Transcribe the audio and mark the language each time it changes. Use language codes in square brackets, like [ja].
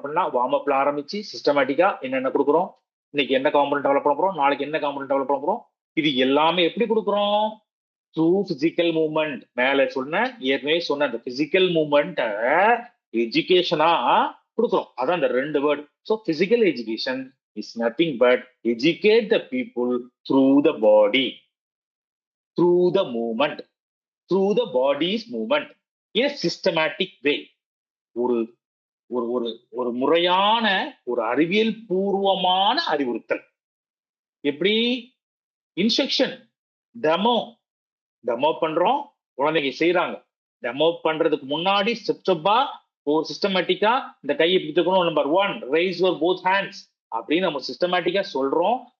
[ta] அப்படின்னா வார்ம் அப்ல ஆரம்பிச்சு சிஸ்டமேட்டிக்கா என்னென்ன கொடுக்குறோம், இன்னைக்கு என்ன காம்பனன்ட் டெவலப் பண்ண போறோம், நாளைக்கு என்ன காம்பனன்ட் டெவலப் பண்ண போறோம், இது எல்லாமே எப்படி கொடுக்குறோம்? [en] Through physical movement. [ta] மேல சொன்ன ஏற்கனவே சொன்ன அந்த பிசிக்கல் மூவ்மெண்ட்டை எஜுகேஷனா கொடுக்குறோம். அதான் அந்த 2 word. [en] So physical education is nothing but educate the people through the body, through the movement, through the body's movement in a systematic way. [ta] ஒரு ஒரு ஒரு ஒரு முறையான ஒரு அறிவியல் பூர்வமான அறிவுறுத்தல். எப்படி? இன்ஸ்ட்ரக்ஷன், டெமோ, டெமோ பண்றோம், குழந்தைங்க செய்யறாங்க. டெமோ பண்றதுக்கு முன்னாடி ஸ்டெப்பா ஒரு சிஸ்டமேட்டிக்கா இந்த கையை பிடித்துக்கணும், number 1 [en] raise your both hands [ta] அப்படின்னு நம்ம சிஸ்டமேட்டிக்கா சொல்றோம்.